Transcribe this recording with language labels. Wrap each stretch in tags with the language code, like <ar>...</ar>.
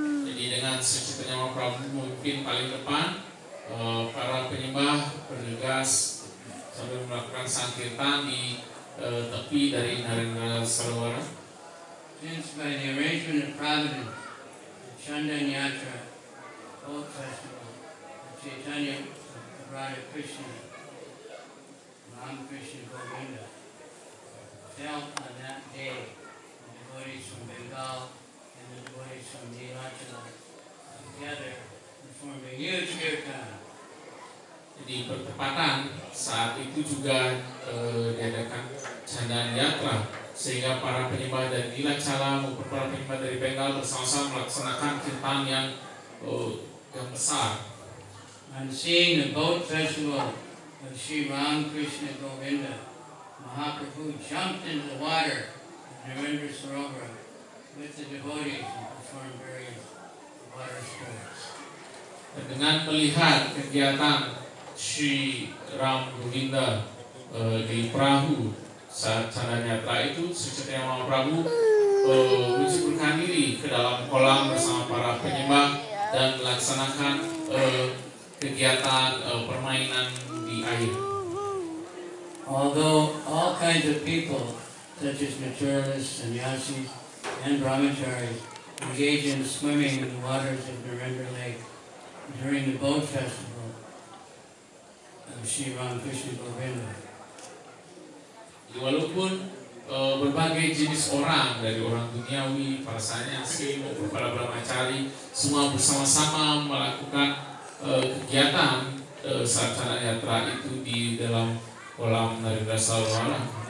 <id>Jadi dengan Sri Chaitanya Mahaprabhu memimpin paling depan, para penyembah bergegas sambil melakukan sankirtan di tepi dari Narendra Sarovara.</id> <en>Since by the arrangement of Providence, the Chandan Yatra folk festival, of Chaitanya Radha Krishna, Ram Krishna Govinda, fell on that day. The devotees from Bengal and the devotees from Nilachala together performed a huge kirtan.</en> <id>Jadi bertepatan saat itu juga diadakan Chandra Yatra, sehingga para penyembah dari Nilachala maupun para penyembah dari Bengal bersama-sama melaksanakan kirtan yang besar.</id> <en>On seeing the boat festival of Sri Ram Krishna Govinda, Mahaprabhu jumped into the water at Narendra Sarovara with the devotees and performed various water sports.</en> <id>Dan dengan melihat kegiatan Sri Ram Govinda di perahu saat Chandra Yatra itu, Sri Chaitanya Mahaprabhu menceburkan diri ke dalam kolam bersama para penyembah dan melaksanakan kegiatan permainan di air.</id> <en>Although all kinds of people, such as naturalists, sannyasis, and brahmacharis, engage in swimming in the waters of Narendra Lake during the boat festival of Sri Ram Krishna Govinda.</en> <id>Walaupun berbagai jenis orang, dari orang duniawi, para sanyasi maupun para brahmachari, semua bersama-sama melakukan kegiatan saat Chandra Yatra itu di dalam kolam Narendra Sarovar.</id>